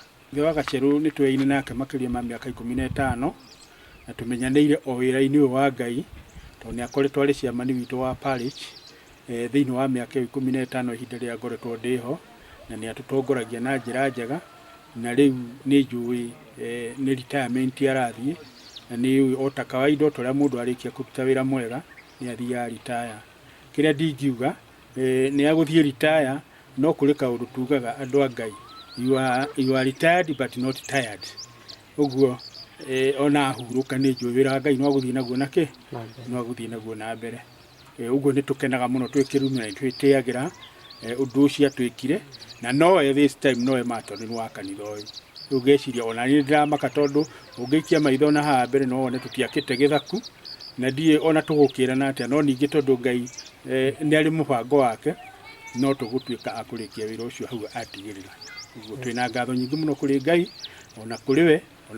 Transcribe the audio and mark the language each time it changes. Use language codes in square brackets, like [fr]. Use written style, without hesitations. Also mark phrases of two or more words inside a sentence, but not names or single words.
[ki] Ithe wa Gacerũ nĩ tweyaine nake makĩria ma mĩaka 15, na tũmenyanĩire o wĩra-inĩ ũyũ wa Ngai, tondũ nĩ akoretwo arĩ chairman witũ wa parish thĩinĩ wa mĩaka 15 ihinda rĩrĩa ngoretwo ndĩho, na nĩ atũtongoragia na njĩra njega, na rĩu nĩ njũĩ nĩ retirement arathiĩ, na nĩ o ta kawaida o ũrĩa mũndũ arĩkia kũruta wĩra mwega nĩ athiaga retire. Kĩrĩa ndingiuga nĩ agũthiĩ retire, no kũrĩ kaũndũ tugaga andũ a Ngai, [en] you are retired but not tired. [ki] Ũguo ona ahurũka nĩ njũĩ wĩra wa Ngai no agũthiĩ naguo na kĩ, no agũthiĩ naguo na mbere. uguo nĩ tũkenaga mũno twĩ Kĩrumi na twĩtĩagĩra ũndũ ũcio atwĩkire na nowe [en] this time [ki] nowe matoni wa kanitha ũyũ rĩu ngeciria ona niĩ ndiramaka tondũ ũngĩikia maitho na haha mbere no wone tũtiakĩte gĩthaku na ndiĩ ona tũgũkĩrana atĩa no ningĩ tondũ Ngai nĩ arĩ mũbango wake no tũgũtuĩka akũrĩkia wĩra ũcio hau atigĩrĩra ũguo twĩna ngatho nyingĩ mũno kũrĩ Ngai ona kũrĩ we ona